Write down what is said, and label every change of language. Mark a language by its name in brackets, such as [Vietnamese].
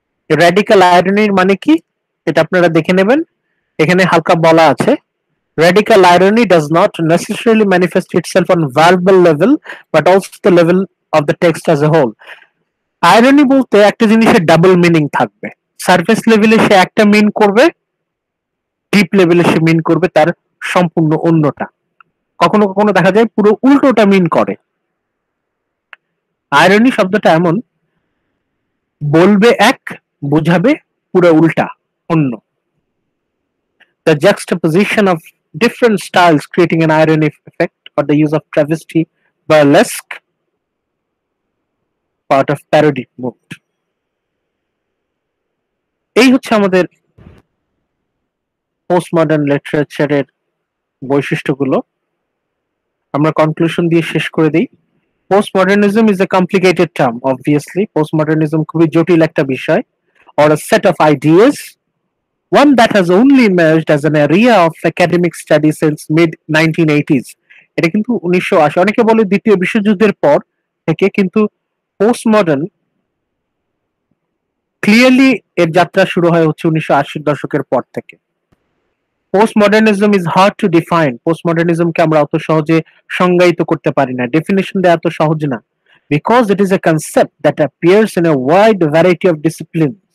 [Bangla] Radical আইরনির মানে কি এটা আপনারা দেখে নেবেন, এখানে হালকা বলা আছে। [English] Radical irony does not necessarily manifest itself on verbal level, but also the level of the text as a whole. [Bangla] Irony বলতে একটা জিনিসের ডাবল মিনিং থাকবে। সারফেস লেভেলে সে একটা মিন করবে, ডিপ লেভেলে সে মিন করবে তার সম্পূর্ণ অন্যটা। কখনো কখনো দেখা যায় পুরো উল্টোটা মিন করে। আয়রনি শব্দটা এমন, বলবে এক, বুঝাবে পুরো উল্টা অন্য। [English] The juxtaposition of different styles creating an ironic effect, or the use of travesty, burlesque, part of parody mode. [Bangla] এই হচ্ছে আমাদের পোস্ট মডার্ন লিটারেচারের বৈশিষ্ট্যগুলো। আমরা কনক্লুশন দিয়ে শেষ করে দিই। [English] post modernism is a complicated term, [Bangla] obviously post modernism খুবই জটিল একটা বিষয়, [English] or a set of ideas, one that has only emerged as an area of academic study since mid 1980s. [Bangla] এটা কিন্তু 1980, অনেকে বলে দ্বিতীয় বিশ্বযুদ্ধের পর থেকে, কিন্তু পোস্ট মডার্ন ক্লিয়ারলি এর যাত্রা শুরু হয় হচ্ছে 1980 দশকের পর থেকে। [English] Post modernism is hard to define. [Bangla] Post মডার্নিজমকে আমরা অত সহজে সংজ্ঞায়িত করতে পারি না, ডেফিনেশন দেওয়া এত সহজ না, [English] Because it is a concept that appears in a wide variety of discipline.